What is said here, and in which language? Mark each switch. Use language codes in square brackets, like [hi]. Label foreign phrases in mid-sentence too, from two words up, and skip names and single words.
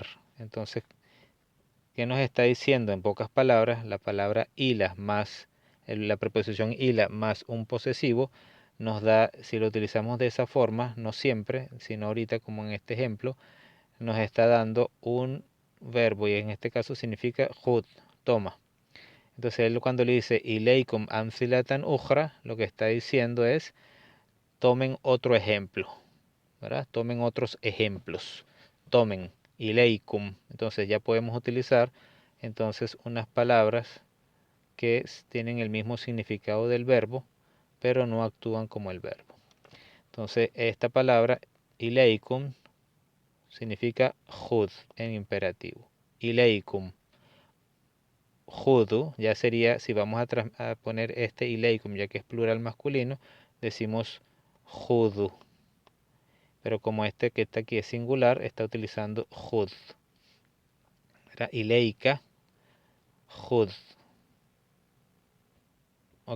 [es] Entonces, ¿qué nos está diciendo? En pocas palabras, la palabra ila más la preposición ila más un posesivo nos da, si lo utilizamos de esa forma, no siempre, sino ahorita como en este ejemplo, nos está dando un verbo y en este caso significa khud, toma. Entonces él cuando le dice [ar] إليكم أمثلة أخرى, [es] lo que está diciendo es tomen otro ejemplo, ¿verdad? Tomen otros ejemplos, tomen ileikum. Entonces ya podemos utilizar entonces unas palabras que tienen el mismo significado del verbo, pero no actúan como el verbo. Entonces esta palabra ileikum significa khud en imperativo. Ileikum. Judu ya sería, si vamos a poner este ileikum, ya que es plural masculino, decimos judu. Pero como este que está aquí es singular, está utilizando jud. Era ileika, jud. Ok.